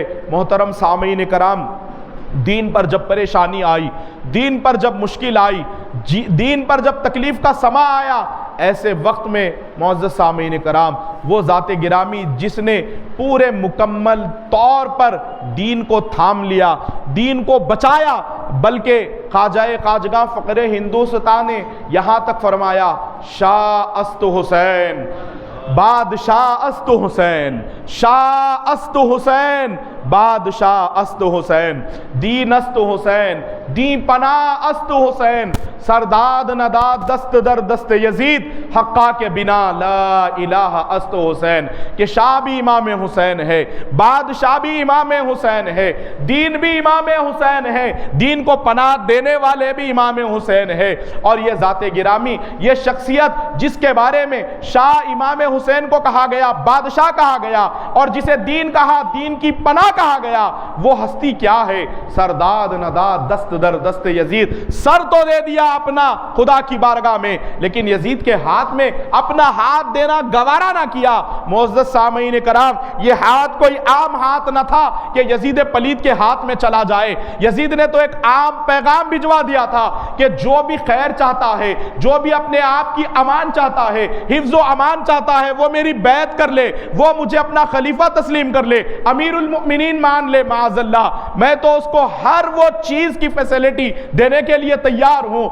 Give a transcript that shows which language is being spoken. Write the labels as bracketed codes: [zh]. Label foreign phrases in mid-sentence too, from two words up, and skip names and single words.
[ur] محترم سامعین کرام، دین پر جب پریشانی آئی، دین پر جب مشکل آئی، دین پر جب تکلیف کا سما آیا، ایسے وقت میں معزز سامعین کرام وہ ذات گرامی جس نے پورے مکمل طور پر دین کو تھام لیا، دین کو بچایا، بلکہ خواجہ خواجگاں فقر ہندوستان نے یہاں تک فرمایا [fa] شاہ است حسین، بادشاہ است حسین، شاہ است حسین، بادشاہ است حسین، دین است حسین، دین پناہ است حسین، سرداد نداد دست در دست یزید، حقا کے بنا لا الہ است حسین۔ [ur] کہ شاہ بھی امام حسین ہے، بادشاہ بھی امام حسین ہے، دین بھی امام حسین ہے، دین کو پناہ دینے والے بھی امام حسین ہے۔ اور یہ ذات گرامی، یہ شخصیت جس کے بارے میں شاہ امام حسین کو کہا گیا، بادشاہ کہا گیا، اور جسے دین کہا، دین کی پناہ کہا گیا، وہ ہستی کیا ہے؟ [fa] سرداد نداد دست در دست یزید، [ur] سر تو دے دیا اپنا خدا کی بارگاہ میں، لیکن یزید کے ہاتھ میں اپنا ہاتھ دینا گوارا نہ کیا۔ معزز سامعین کرام، یہ ہاتھ کوئی عام ہاتھ نہ تھا کہ یزید پلید کے ہاتھ میں چلا جائے۔ یزید نے تو ایک عام پیغام بھجوا دیا تھا کہ جو بھی خیر چاہتا ہے، جو بھی اپنے آپ کی امان چاہتا ہے، حفظ و امان چاہتا ہے، وہ میری بیعت کر لے، وہ مجھے اپنا خلیفہ تسلیم کر لے، [ar] امیر المؤمنین [ur] مان لے، [ar] معاذ اللہ، [ur] میں تو اس کو ہر وہ چیز کی فیسلٹی دینے کے لیے تیار ہوں۔